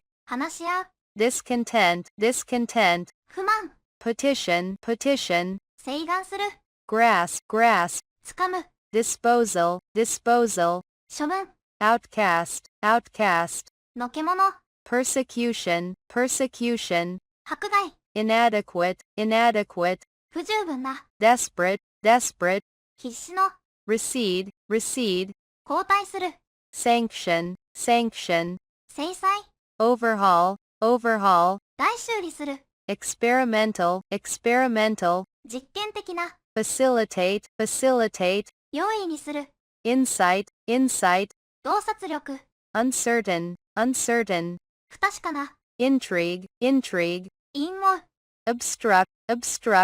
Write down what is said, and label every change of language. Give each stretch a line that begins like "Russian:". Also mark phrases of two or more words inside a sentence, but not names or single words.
Japanese: 話し合う、
English: discontent, discontent,
Japanese: 不満、
English: petition, petition,
Japanese: 請願する、
English: grasp, grasp,
Japanese: 掴む、
English: disposal, disposal,
Japanese: 処分、
English: outcast, outcast,
Japanese: のけ者、
English: persecution, persecution,
Japanese: 迫害、
English: inadequate, inadequate,
Japanese: 不十分な、
English: desperate, desperate,
Japanese: 必死の、
English: recede, recede,
Japanese: 後退する、
English: sanction, sanction,
Japanese: 制裁、
English: overhaul, overhaul,
Japanese: 大修理する、
English: experimental, experimental,
Japanese: 実験的な、
English: facilitate, facilitate,
Japanese: 容易にする、
English: insight, insight,
Japanese: 洞察力、
English: uncertain, uncertain,
Japanese: 不確かな、
English: intrigue, intrigue,
Japanese: 陰謀、
English: obstruct, obstruct,